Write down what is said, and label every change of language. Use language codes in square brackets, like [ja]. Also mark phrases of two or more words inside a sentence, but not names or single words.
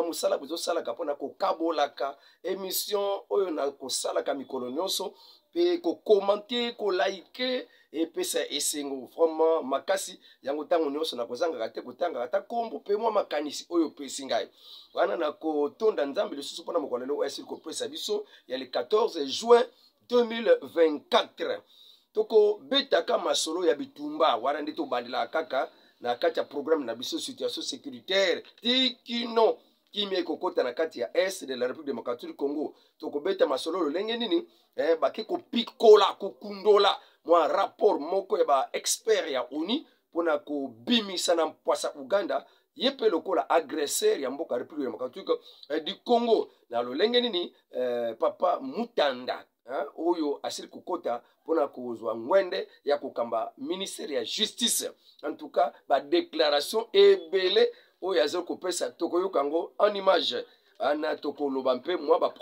[ln] musala bozosalaka mpona kokabolaka émission oyo na kosalaka mikolo nyonso pe kokomante kolike epesa esengo vraiment makasi yango tango nyonso na kozangaka te kotangaka ata kombo pe mwa makanisi oyo opesi ngai wana na kotonda nzambe lisusu mpona mokolo lelo oyo asili kopesa biso ya [fr] le 14 juin 2024 [ln] toko betaka masolo ya bitumba wana nde tobandelaka kaka na kati ya programme na biso [fr] situation sécuritaire [ln] tikino kimia ekokota na kati ya [fr] est de la [ln] République démocratique du Congo toko beta masolo lolenge nini bake kopikola kokundola mwa rapport moko ya ba expert ya ONU pona kobimisa na mpwasa Uganda yepe lokola agresseur ya mboka République démocratique du Congo na lolenge nini papa Mutanda oyo asili kokota pona kozwa ngwende ya kokamba ministère ya justice [fr] en tout cas [ln] ba déclaration ebele oyo azali kopesa tokoyoka ngo [fr] en image [ln] ana tokoloba mpe mwa ba